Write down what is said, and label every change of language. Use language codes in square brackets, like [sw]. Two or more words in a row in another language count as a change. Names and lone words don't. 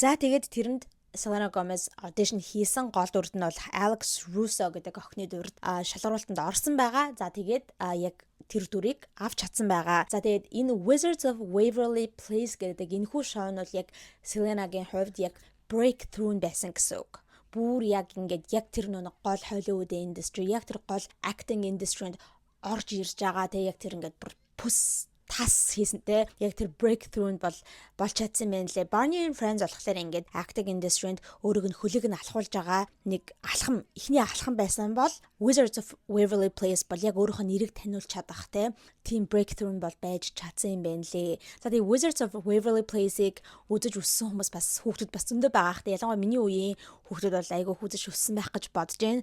[mn] За тэгээд тэрэнд Selena Gomez audition хийсэн гол дүрд нь бол Alex Russo гэдэг охины дүрд шалгаруултанд орсон байгаа. За тэгээд яг тэр дүрийг авч чадсан байгаа. За тэгээд энэ Wizards of Waverly Place гэдэг энэхүү шоу нь бол яг Selena-гийн хувьд яг breakthrough байсан гэсэн үг. Бүр яг ингээд яг тэр нэг гол Hollywood industry, яг тэр гол [en] acting industry- [mn] нд орж ирж байгаа. Тэгээд яг тэр ингээд бүр пүс тас хийсэнтэй яг тэр breakthrough нь болж чадсан байна лээ. Barney and Friends болохоор ингээд [en] acting industry- [mn] нд өөрөг нь хөлөг нь алхуулж байгаа нэг алхам, ихний алхам байсан бол Wizards of Waverly Place бол яг өөрийнхөө нэрийг таниулж чадах тийм breakthrough нь бол байж чадсан юм байна лээ. За тэгээ Wizards of Waverly Place-ийг үзэж өссөн хүмүүс бас хүүхдүүд бас зөндөө байгаа хэ. Ялангуяа миний үеийн хүүхдүүд бол айгүй үзэж өссөн байх гэж бодож байна.